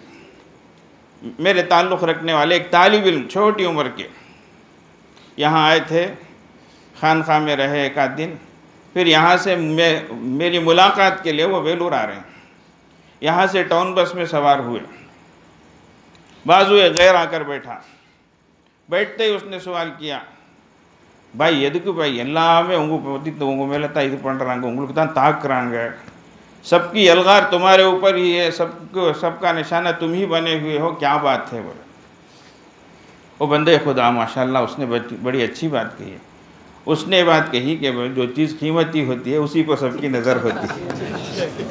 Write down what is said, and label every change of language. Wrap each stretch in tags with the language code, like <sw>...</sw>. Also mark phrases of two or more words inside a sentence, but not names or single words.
<ur>میرے تعلق رکھنے والے ایک طالب علم چھوٹی عمر کے یہاں آئے تھے، خانقاہ میں رہے 1 آدھ دن، پھر یہاں سے میری ملاقات کے لیے وہ ویلور آ رہے ہیں. یہاں سے ٹاؤن بس میں سوار ہوئے، بازوئے غیر آ کر بیٹھا. بیٹھتے ہی اس نے سوال کیا، بھائی</ur> <ta>எதுக்கு بھائی எல்லாமே உங்க பத்தி உங்க மேல தான் இது பண்றாங்க, உங்களுக்கு தான் தாக்குறாங்க,</ta> <ur>سب کی یلغار تمہارے اوپر ہی ہے، سب کا نشانہ تم ہی بنے ہوئے ہو، کیا بات ہے بولے۔ وہ بندے خدا ماشاءاللہ اس نے بڑی اچھی بات کہی ہے۔ اس نے بات کہی کہ جو چیز قیمتی ہوتی ہے اسی کو سب کی نظر ہوتی ہے۔</ur>